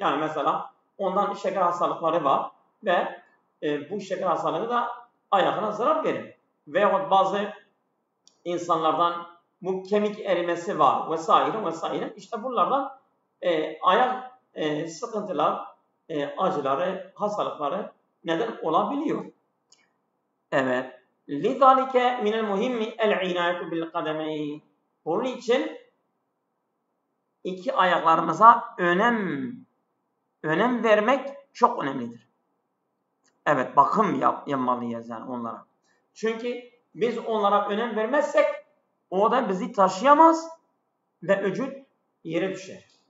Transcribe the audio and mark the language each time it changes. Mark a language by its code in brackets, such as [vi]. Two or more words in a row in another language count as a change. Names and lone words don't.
[tr] Yani mesela ondan şeker hastalıkları var ve bu şeker hastalığı da ayağına zarar verir. Veyahut bazı insanlardan bu kemik erimesi var vesaire vesaire. İşte bunlardan ayak sıkıntılar, acıları, hastalıkları neden olabiliyor. Evet. [ar] لِذَٰلِكَ مِنَ الْمُهِمِّ الْعِنَايَةُ بِالْقَدَمَيْنِ. [tr] Bunun için iki ayaklarımıza önem vermek çok önemlidir. Evet, bakım yapmalıyız yani onlara. Çünkü biz onlara önem vermezsek o da bizi taşıyamaz ve vücut yere düşer.